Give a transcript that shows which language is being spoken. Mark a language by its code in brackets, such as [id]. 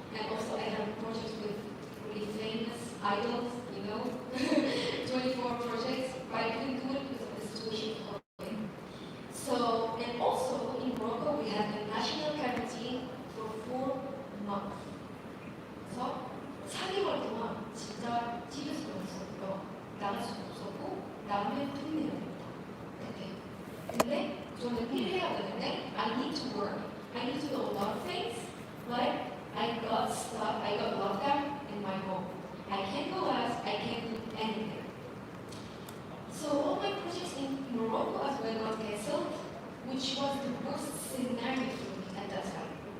[en] And also I had a project with really famous idols, 24 projects, but I couldn't do it because of the situation of COVID. So, and also in Morocco, we had a national quarantine for 4 months. [ko] 그래서 4개월 동안 진짜 집에서 있었고요. 나갈 수도 없었고, 남의 돈내야 됩니다. 근데 저는 일해야 되는데, [en] I need to work, I need to do a lot of things, but I got stuck, I got locked down in my home. I can't go out, I can't do anything. So all my projects in Morocco as well got cancelled, which was the worst scenario for me at that time.